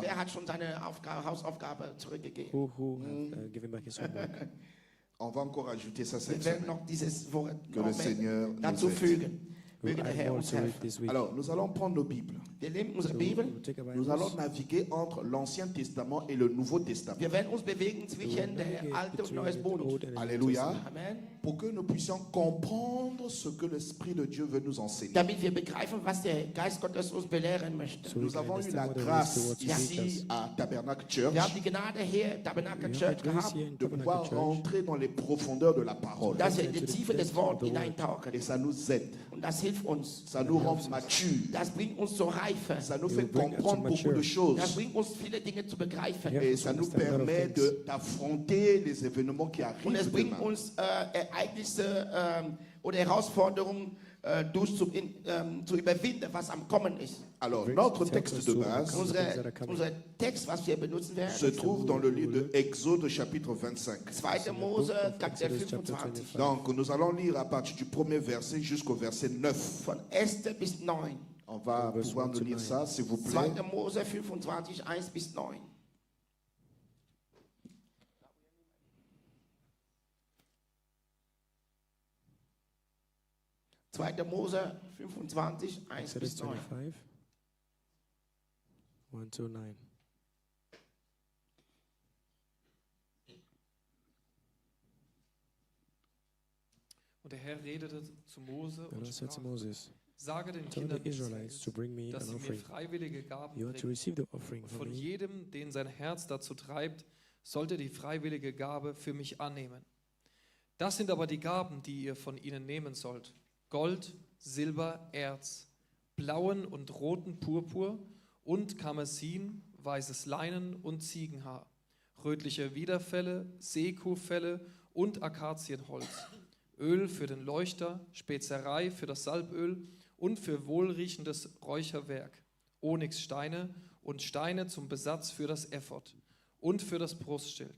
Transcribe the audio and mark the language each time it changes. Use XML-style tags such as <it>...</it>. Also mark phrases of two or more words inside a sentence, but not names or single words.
<de>Wer hat schon seine Hausaufgabe zurückgegeben?</de> <en>Who have given back his homework?</en> <fr>On va encore ajouter ça cette</fr> <de>Wir werden</de> <fr>semaine.</fr> <de>noch dieses Wort</de> <fr>Que le Seigneur nous</fr> <de>dazu</de> <fr>aide.</fr> <de>fügen.</de> <en>We'll</en> <de>Möge der</de> <en>add</en> <de>Herr</de> <en>more</en> <de>uns</de> <en>to it</en> <de>helfen.</de> <en>this week.</en> <fr>Alors, nous allons prendre nos Bibles.</fr> <de>Wir nehmen unsere</de> <en>So</en> <de>Bibel.</de> <en>we'll take our</en> <fr>Nous allons</fr> <en>Bibles.</en> <fr>naviguer entre l'Ancien Testament et le Nouveau Testament.</fr> <de>Wir werden uns bewegen zwischen der</de> <en>Navigate</en> <de>Alten und</de> <en>between</en> <de>Neues</de> <en>the</en> <de>Bund.</de> <en>Old and the New</en> <fr>Alléluia.</fr> <en>Testament.</en> <fr>Amen. Pour que nous puissions comprendre ce que l'Esprit de Dieu veut nous enseigner.</fr> <de>Damit wir begreifen, was der Geist Gottes uns belehren möchte.</de> <en>So we</en> <fr>Nous</fr> <en>can</en> <fr>avons eu la</fr> <en>understand what the</en> <fr>grâce</fr> <en>Holy Spirit wants to teach</en> <fr>ici</fr> <en>us.</en> <fr>à Tabernacle Church</fr> <de>Wir haben die Gnade hier, Tabernakel</de> <en>We have</en> <de>Church</de> <en>the grace</en> <de>gehabt,</de> <en>here in</en> <fr>de pouvoir</fr> <en>Tabernacle Church.</en> <fr>rentrer dans les profondeurs de la parole.</fr> <de>dass wir in die Tiefe des Wortes</de> <fr>Et</fr> <de>hineintauchen.</de> <fr>ça nous aide.</fr> <de>Und das hilft uns.</de> <fr>Ça nous rend matures.</fr> <de>Das bringt uns zur Reife.</de> <fr>Ça nous</fr> <en>It</en> <fr>fait</fr> <en>will bring us to</en> <fr>comprendre beaucoup de</fr> <en>mature.</en> <fr>choses.</fr> <de>Das bringt uns viele Dinge zu begreifen.</de> <en>Yeah.</en> <fr>Et ça nous</fr> <en>Understand a lot of</en> <fr>permet</fr> <en>things.</en> <fr>d'affronter les événements qui</fr> <de>Und es</de> <fr>arrivent</fr> <de>bringt</de> <fr>demain.</fr> <de>uns Ereignisse oder Herausforderungen zu überwinden, was am Kommen ist.</de> <fr>Alors, notre texte de base</fr> <de>Unser Text, was wir benutzen</de> <fr>se</fr> <de>werden,</de> <fr>trouve dans le livre de Exode chapitre 25.</fr> <de>2. Mose, Kapitel 25.</de> <fr>Donc, nous allons lire à partir du premier verset jusqu'au verset 9.</fr> <de>Von 1. bis 9.</de> <fr>On va</fr> <de>Verse</de> <fr>pouvoir</fr> <de>1</de> <fr>nous</fr> <en>to</en> <fr>lire</fr> <en>9.</en> <fr>ça, s'il vous</fr> <de>2.</de> <fr>plaît.</fr> <de>Mose 25, 1 bis 9. Zweiter Mose 25, 1</de> <en>Exodus</en> <de>bis 9.</de> <en>25, 1 to 9.</en> <de>Und der Herr redete zu Mose</de> <en>The</en> <de>und</de> <en>Lord said to</en> <de>sprach,</de> <en>Moses,</en> <de>sage den</de> <en>tell</en> <de>Kindern</de> <en>the Israelites to</en> <de>Israels,</de> <en>bring me</en> <de>dass</de> <en>an</en> <de>sie mir</de> <en>offering.</en> <de>freiwillige Gaben</de> <en>You are to</en> <de>bringen.</de> <en>receive the offering</en> <de>Und</de> <en>from</en> <de>von</de> <en>me.</en> <de>jedem, den sein Herz dazu treibt, sollte die freiwillige Gabe für mich annehmen. Das sind aber die Gaben, die ihr von ihnen nehmen sollt. Gold, Silber, Erz, blauen und roten Purpur und Karmesin, weißes Leinen und Ziegenhaar, rötliche Widerfelle, Seekuhfelle und Akazienholz, Öl für den Leuchter, Spezerei für das Salböl und für wohlriechendes Räucherwerk, Onyxsteine und Steine zum Besatz für das Ephod und für das Brustschild.</de>